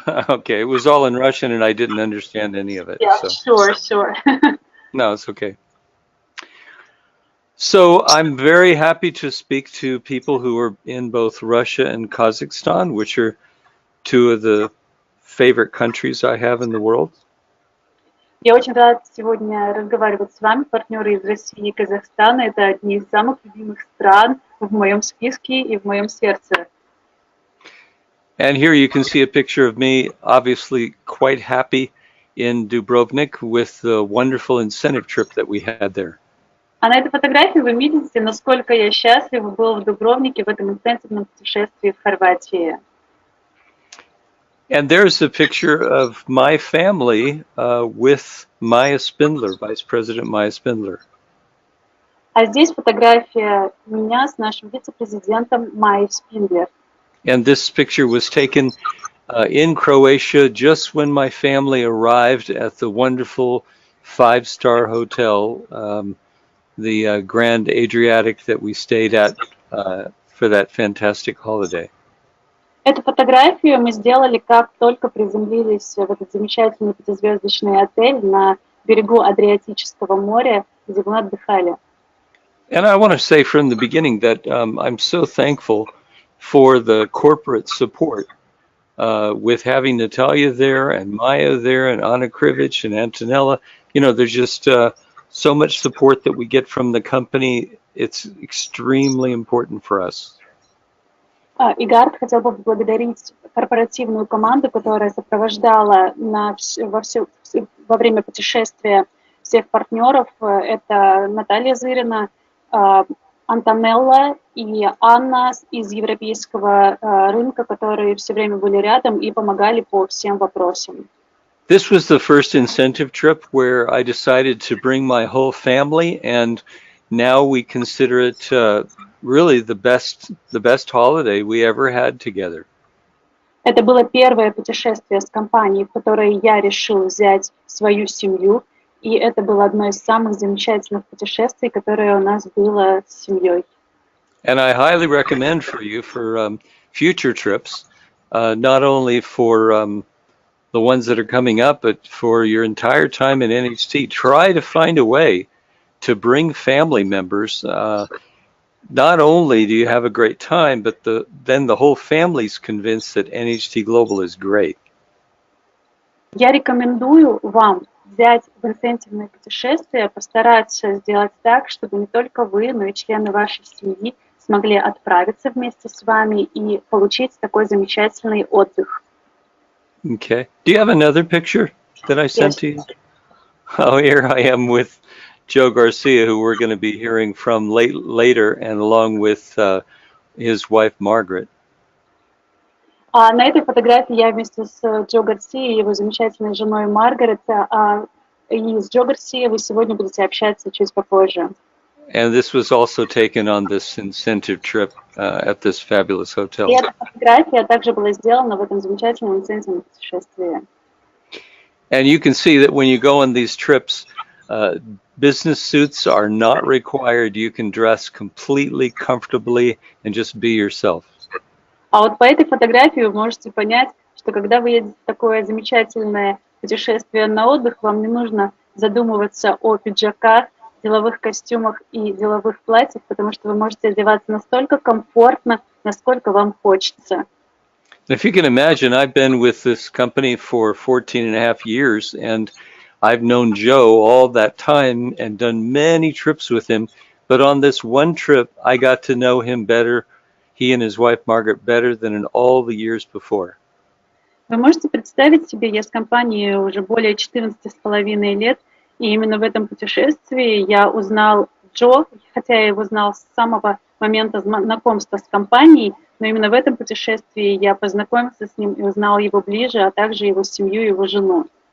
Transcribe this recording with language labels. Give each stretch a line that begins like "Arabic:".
English: Okay, it was all in Russian and I didn't understand any of it. Yeah, so. sure. No, it's okay. So I'm very happy to speak to people who are in both Russia and Kazakhstan, which are two of the favorite countries I have in the world.
Russian: Я очень рад сегодня разговаривать с вами, партнеры из России и Казахстана. Это одни из самых любимых стран в моем списке и в моем сердце.
English: And here you can see a picture of me, obviously quite happy in Dubrovnik with the wonderful incentive trip that we had there.
Russian: А на этой фотографии вы видите, насколько я счастлива был в Дубровнике в этом интенсивном путешествии в Хорватии.
English: And there's a picture of my family with Maya Spindler, Vice President Maya Spindler.
Russian: А здесь фотография меня с нашим вице-президентом Майей Спиндлер.
English: And this picture was taken in Croatia just when my family arrived at the wonderful five-star hotel, the Grand Adriatic that we stayed at for that fantastic holiday.
Russian: Эту фотографию мы сделали, как только приземлились в этот замечательный пятизвездочный отель на берегу Адриатического моря, где мы отдыхали.
English: And I want to say from the beginning that I'm so thankful for the corporate support with having Natalia there and Maya there and Anna Krivich and Antonella. You know, there's just so much support that we get from the company. It's extremely important for us.
Russian: И Гарт хотел бы поблагодарить корпоративную команду, которая сопровождала во время путешествия всех партнеров. Это Наталья Зырина, Антонелла и Анна из европейского рынка, которые все время были рядом и помогали по всем вопросам.
English: This was the first incentive trip where I decided to bring my whole family, and now we consider it really the best holiday we ever had together.
Russian: Это было первое путешествие с компанией, в которой я решил взять свою семью, и это было одно из самых замечательных путешествий, которое у нас было с семьей.
English: And I highly recommend for you for future trips, not only for the ones that are coming up, but for your entire time in NHT. Try to find a way to bring family members. Not only do you have a great time, but then the whole family's convinced that NHT Global is great.
Russian: Я рекомендую вам взять в инцентивное путешествие, постараться сделать так, чтобы не только вы, но и члены вашей семьи смогли отправиться вместе с вами и получить такой замечательный отдых.
English: Okay. Do you have another picture that I sent to you? Oh, here I am with Joe Garcia, who we're going to be hearing from later, and along with his wife, Margaret.
Russian: А на этой фотографии я вместе с Джо Гарсией и его замечательной женой Маргарет, и с Джо Гарсией вы сегодня будете общаться чуть попозже.
English: And this was also taken on this incentive trip at this fabulous hotel.
Russian: И эта фотография также была сделана в этом замечательном инцентивном путешествии.
English: And you can see that when you go on these trips, business suits are not required. You can dress completely comfortably and just be yourself.
Russian: А вот по этой фотографии вы можете понять, что когда вы едете в такое замечательное путешествие на отдых, вам не нужно задумываться о пиджаках, деловых костюмах и деловых платьях, потому что вы можете одеваться настолько комфортно, насколько вам хочется.
English: If you can imagine, I've been with this company for 14 and a half years, and I've known Joe all that time and done many trips with him. But on this one trip, I got to know him better, he and his wife Margaret, better than in all the years before.
Russian: Вы можете представить себе, я с компанией уже более 14,5 лет, и именно в этом путешествии я узнал Джо, хотя я его знал с самого момента знакомства с компанией, но именно в этом путешествии я познакомился с ним и узнал его ближе, а также его семью и его жену.